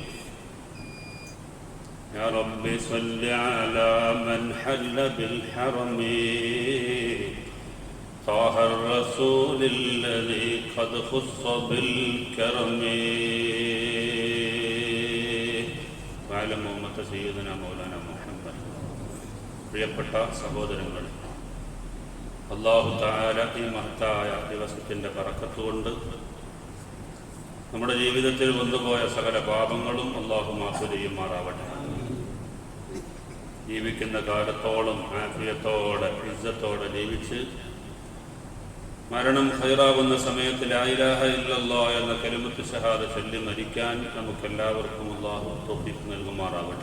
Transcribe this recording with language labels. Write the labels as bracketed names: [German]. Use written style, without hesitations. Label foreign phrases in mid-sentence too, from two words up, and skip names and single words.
[Arabic] يا رب صل على من حل بالحرم طه الرسول الذي قد خص بالكرم وعلى أمة سيدنا مولانا محمد. [Malayalam] പ്രിയപ്പെട്ട സഹോദരങ്ങൾ, അല്ലാഹു തആല ഈ മഹത്തായ ദിവസത്തിൻ്റെ ബറക്കത്ത് കൊണ്ട് നമ്മുടെ ജീവിതത്തിൽ വന്നുപോയ സകല പാപങ്ങളും അല്ലാഹു മാഫു ചെയ്യുമാറാവട്ടെ. ജീവിക്കുന്ന കാലത്തോളം ആഫിയത്തോടെ ഇസ്സത്തോടെ ജീവിച്ച് മരണം ഖൈറാവുന്ന സമയത്ത് [Arabic] لا إله إلا الله [Malayalam] എന്ന കലിമത്ത് ഷഹാദ ചൊല്ലി മരിക്കാൻ നമുക്കെല്ലാവർക്കും അല്ലാഹു തൗഫീഖ് നൽകുമാറാവട്ടെ.